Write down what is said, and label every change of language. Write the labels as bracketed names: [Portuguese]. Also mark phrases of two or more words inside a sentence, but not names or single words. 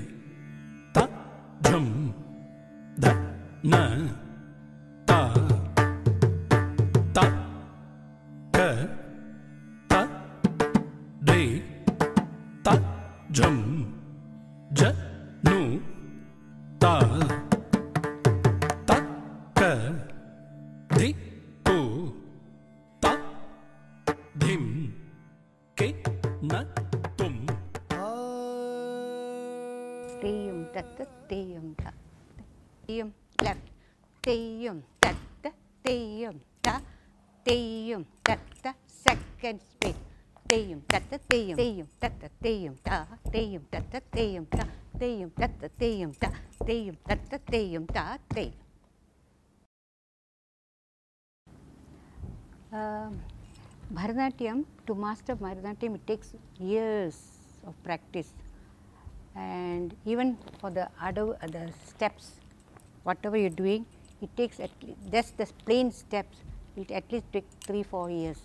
[English] ta, jum, da, na, ta, ta, ke, ta, dri, ta, jum, ja, nu, ta, ta, ka, di, ku, ta, dim, ke, na, tum. Tiyum tatta tiyum ta, tiyum left, tiyum tatta tiyum ta, tiyum tatta second speed. Tiyum tatta tiyum, tiyum tatta tiyum ta, tiyum tatta tiyum ta, tiyum tatta tiyum ta, tiyum tatta tiyum ta, tiyum. Bharatanatyam, to master Bharatanatyam, it takes years of practice, and even for the steps, whatever you're doing, it takes at least, just the plain steps will at least take 3-4 years.